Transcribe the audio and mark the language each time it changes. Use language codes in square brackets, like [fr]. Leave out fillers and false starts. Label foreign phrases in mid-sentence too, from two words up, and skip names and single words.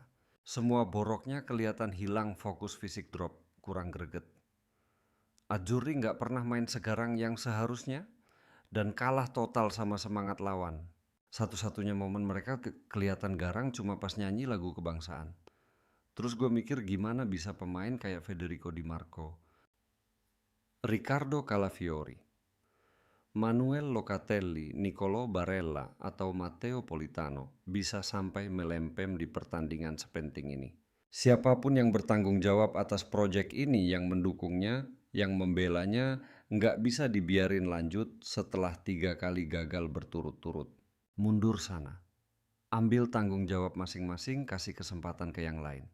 [id] Semua boroknya kelihatan hilang, fokus fisik drop, kurang greget. Azzurri nggak pernah main segarang yang seharusnya dan kalah total sama semangat lawan. Satu-satunya momen mereka kelihatan garang cuma pas nyanyi lagu kebangsaan. Terus gue mikir gimana bisa pemain kayak Federico Di Marco, Riccardo Calafiori, Manuel Locatelli, Niccolò Barella, atau Matteo Politano bisa sampai melempem di pertandingan sepenting ini. Siapapun yang bertanggung jawab atas proyek ini, yang mendukungnya, yang membelanya, nggak bisa dibiarin lanjut setelah 3 kali gagal berturut-turut. Mundur sana. Ambil tanggung jawab masing-masing, kasih kesempatan ke yang lain.